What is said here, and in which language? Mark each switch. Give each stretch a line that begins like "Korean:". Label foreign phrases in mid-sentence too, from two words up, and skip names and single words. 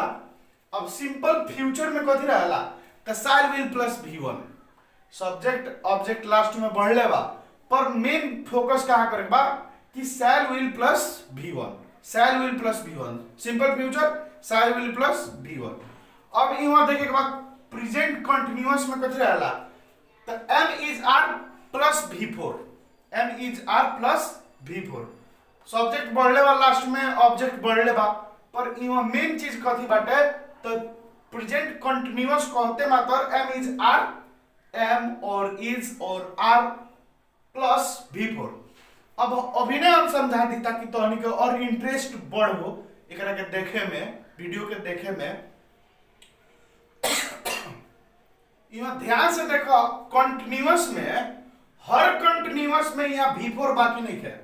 Bhojpuri: अब
English: simple future
Bhojpuri: में कथी रहेला तो
English: shall will plus V1. subject object
Bhojpuri: लास्ट में बढ़ले बा पर
English: main focus
Bhojpuri: कहाँ करे बा कि
English: shall will plus V1, shall will plus V1. simple future shall will plus V1.
Bhojpuri: अब यहाँ देखे के बाद
English: present continuous
Bhojpuri: में कथी रहेला तो
English: M is R plus V4, M is R plus V4.
Bhojpuri: सब्जेक्ट बढ़ले बा लास्ट में ऑब्जेक्ट बढ़ले बा पर यहाँ मेन चीज कथी बाटे तो
English: present continuous
Bhojpuri: कहते मात्र
English: M is R, M
Bhojpuri: और is और
English: R plus V4.
Bhojpuri: अब अभिनय हम समझा दी ताकि तोहनी के और इंटरेस्ट बढ़ हो एकरा के देखे में, वीडियो के देखे में। यहाँ ध्यान से देखो कंटीन्यूअस में हर कंटीन्यूअस में यहाँ V4 बाकी नहीं है।